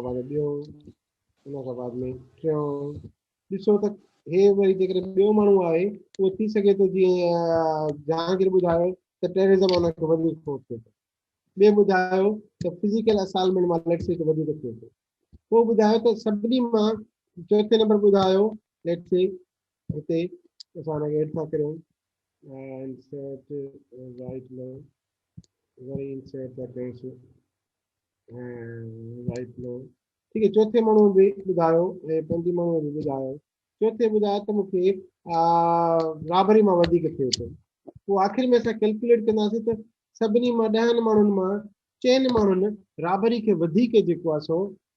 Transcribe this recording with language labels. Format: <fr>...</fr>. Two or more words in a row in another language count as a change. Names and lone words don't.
<sd>बाद ॿियो, हुन खां बाद में टियों, ॾिसो त हे वरी जेकॾहिं ॿियो माण्हू आहे उहो थी सघे थो जीअं जहांगीर ॿुधायो त टेररिज़म हुनखे वधीक खौफ़ थिए थो, ॿिए ॿुधायो त</sd> <en>physical assailment</en> <sd>मां</sd> <en>let's say</en> <sd>वधीक थिए थो, पोइ ॿुधायो त सभिनी मां चौथे नंबर ॿुधायो</sd> <en>let's say</en> <sd>हिते असां हिनखे एड था करियूं</sd> <en>insert right now</en> <sd>वरी insert था कयूंसि</sd> <en>right now,</en> <sd>ठीकु है, चौथे माण्हू बि ॿुधायो ऐं पंजी माण्हू बि ॿुधायो, चौथे ॿुधायो त मूंखे रॉबरी मां वधीक थिए थो, पोइ आख़िर में असां कैलकुलेट कंदासीं त सभिनी मां 10 माण्हुनि मां 4 माण्हुनि रॉबरी खे वधीक जेको आहे सो</sd>